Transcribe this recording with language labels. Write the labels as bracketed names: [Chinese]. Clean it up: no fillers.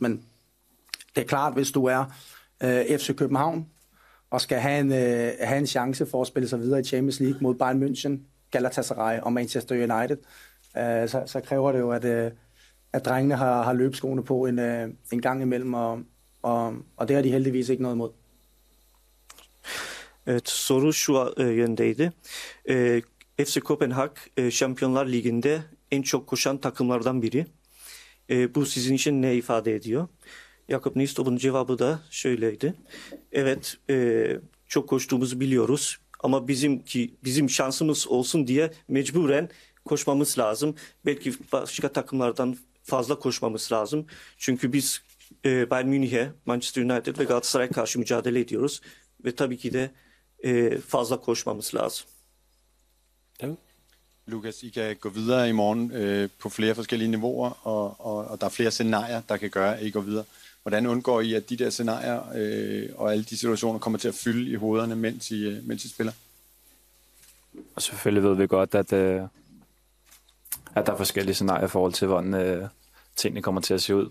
[Danish] Men det er klart, hvis du er FC København og skal have en chance for at spille sig videre i Champions League mod Bayern München, Galatasaray og Manchester United, så kræver det jo, at drengene har løbskoene på en gang imellem, og det har de heldigvis ikke noget imod. [Turkish] Evet, soru şu yöndeydi. FC Kopenhag Şampiyonlar Ligi'nde en çok koşan takımlardan biri. Bu sizin için ne ifade ediyor? Jakob Nystop'un cevabı da şöyleydi. Evet, çok koştuğumuzu biliyoruz ama bizim şansımız olsun diye mecburen koşmamız lazım. Belki başka takımlardan fazla koşmamız lazım. Çünkü biz Bayern Münih'e, Manchester United ve Galatasaray'a karşı mücadele ediyoruz. Ve tabii ki de fazla koşmamız lazım. [Danish] Lukas, I kan gå videre i morgen på flere forskellige niveauer, og der er flere scenarier, der kan gøre, at I går videre. Hvordan undgår I, at de der scenarier og alle de situationer kommer til at fylde i hovederne, mens I spiller? Og selvfølgelig ved vi godt, at der er forskellige scenarier i forhold til, hvordan tingene kommer til at se ud.